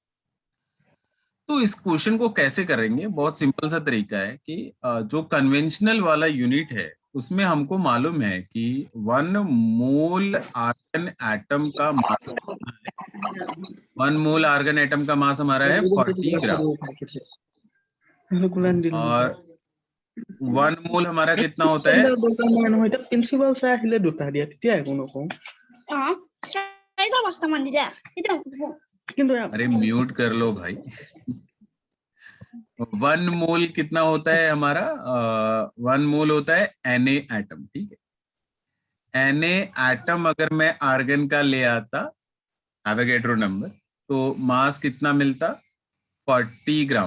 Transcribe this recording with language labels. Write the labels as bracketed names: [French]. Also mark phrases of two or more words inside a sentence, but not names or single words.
[Hindi] तो इस क्वेश्चन को कैसे करेंगे, बहुत सिंपल सा तरीका है कि जो कन्वेंशनल वाला यूनिट है उसमें हमको मालूम है कि 1 [English] mole argon atom [Hindi] का मास, 1 [English] mole argon atom [Hindi] का मास हमारा है 40 ग्राम। और 1 मोल हमारा कितना होता है, प्रिंसिपल से [Assamese] আহিলে দুটা দিয়া তেতিয়া একো নকওঁ কিন্তু [Hindi] अरे म्यूट कर लो भाई। 1 मोल कितना होता है हमारा, 1 मोल होता है Na एटम, ठीक है। Na एटम अगर मैं आर्गन का ले आता [English] Avogadro number, [Hindi] तो मास कितना मिलता, 40 ग्राम।